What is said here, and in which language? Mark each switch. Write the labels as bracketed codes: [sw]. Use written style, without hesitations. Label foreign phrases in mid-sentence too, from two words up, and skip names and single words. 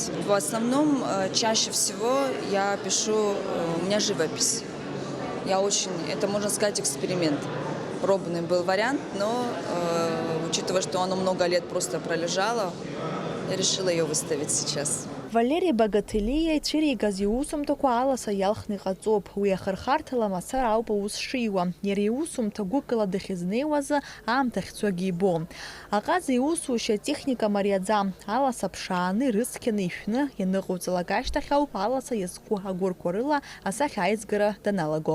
[ru] В основном, чаще всего я пишу, у меня живопись. Это можно сказать эксперимент. Пробный был вариант, но учитывая, что оно много лет просто пролежало, я решила ее выставить сейчас. [ab] Валерий Багателия ицәыригаз иусумҭақәа аласа иалхны иҟаҵоуп. Уи ахырхарҭала мацара ауп аус шиуа. Иара иусумҭа гәыкала дахьызнеиуазы аамҭа ахьцогьы ибом. Аҟаза иусушьа техника мариаӡам. Аласа ԥшааны ирыцқьаны ишәны ианыҟауҵалак ашьҭахь ауп аласа иазку агәырқәа рыла асахьа аизгара даналаго.